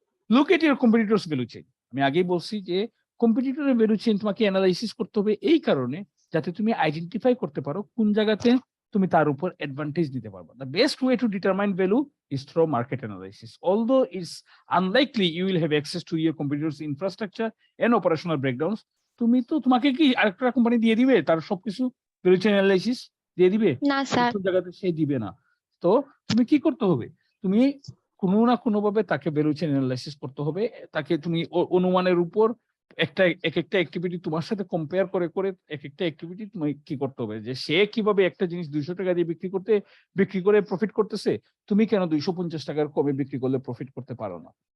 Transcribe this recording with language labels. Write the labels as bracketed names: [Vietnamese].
[English] Look at your competitors value chain. [Bangla] আমি আগেই বলছি যে কম্পিটিটরের ভ্যালু চেইন তোমাকে অ্যানালাইসিস করতে হবে এই কারণে যাতে তুমি আইডেন্টিফাই করতে পারো কোন জায়গাতে তুমি তার উপর অ্যাডভান্টেজ নিতে পারবে। [English] The best way to determine value is through market analysis. Although it's unlikely you will have access to your competitors' infrastructure and operational breakdowns, [Bangla] তোমাকে কি আরেকটা কোম্পানি দিয়ে দিবে [English] তার সবকিছু value chain analysis দিয়ে দিবে? [Bangla] না স্যার। কোন জায়গাতে সে দিবে না। তো তুমি কি করতে হবে? তুমি কোনো না কোনো ভাবে তাকে ভ্যালু চেইন অ্যানালাইসিস করতে হবে। তাকে তুমি অনুমানের উপর এক একটা অ্যাক্টিভিটি তোমার সাথে কম্পেয়ার করে এক একটা অ্যাক্টিভিটি তুমি কি করতে হবে যে সে কিভাবে একটা জিনিস 200 টাকা দিয়ে বিক্রি করে প্রফিট করতেছে, তুমি কেন 250 টাকার কমে বিক্রি করলে প্রফিট করতে পারো না?